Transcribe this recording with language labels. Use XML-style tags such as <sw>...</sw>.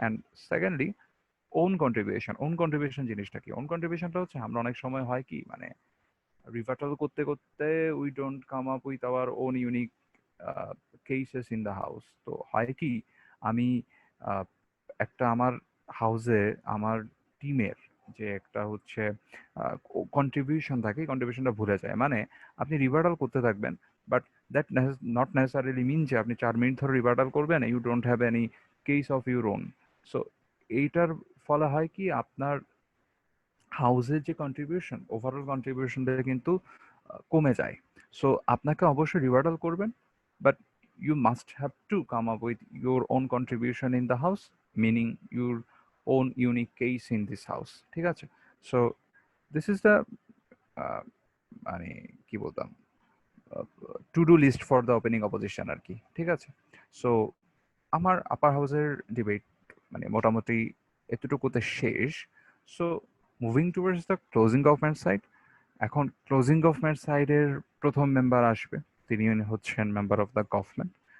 <en>And secondly,</en> <bn>own contribution জিনিসটা কি?</bn> <en>own contributionটা</en> <bn>হচ্ছে আমরা অনেক সময় হয় কি মানে রিভার্টাল করতে করতে</bn> <en>We don't come up with our own unique cases in the house.</en> <bn>তো হয় কি আমি একটা আমার হাউসে আমার টিমের যে একটা হচ্ছে কন্ট্রিবিউশন থাকে, কন্ট্রিবিউশনটা ভুলে যায়। মানে আপনি রিভার্টাল করতে থাকবেন,</bn> <en>but that not necessarily mean</en> <bn>যে আপনি 4 মিনিট ধরে রিভার্টাল করবেন,</bn> <en>You don't have any case of your own.</en> <bn>So এইটার ফলে হয় কি আপনার হাউসের যে কন্ট্রিবিউশন, ওভারঅল কন্ট্রিবিউশনটা কিন্তু কমে যায়।</bn> <en>so</en> <bn>আপনাকে অবশ্যই রিভার্টাল করবেন,</bn> <en>But you must have to come up with your own contribution in the house, meaning your own unique case in this house, ঠিক আছে? So this is the</en> <bn>মানে কি বলতাম</bn> <en>To do list for the opening opposition আর কি, ঠিক আছে?</en> <bn>So আমার আপার হাউসের ডিবেট মানে মোটামুটি এতটুকুতে শেষ। So</bn> <en>Moving towards the closing government side.</en> <bn>এখন ক্লোজিং গভর্নমেন্ট সাইডের প্রথম মেম্বার আসবে, তিনি হচ্ছেন মেম্বার অফ দ্য গভর্নমেন্ট।</bn>